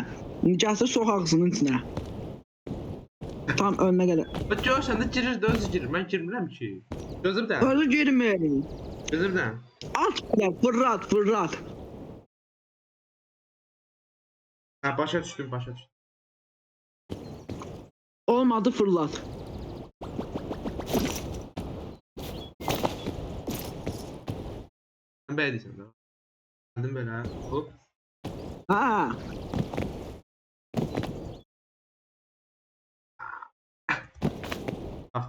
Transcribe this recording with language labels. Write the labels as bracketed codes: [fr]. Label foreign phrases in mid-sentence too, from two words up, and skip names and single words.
[az] İndi gəlsə sox ağzının içinə. Tam önünə gələ. Bak görsən də girir, də özü girir. Mən girmirəm ki. Gözümdən. Özü girmir. Gözümdən. At belə, fırlat. Ha başa düşdüm. Olmadı, fırlat. [tr] Sen beğendiysen de. Geldim böyle ha. Hop. Ha. Ah.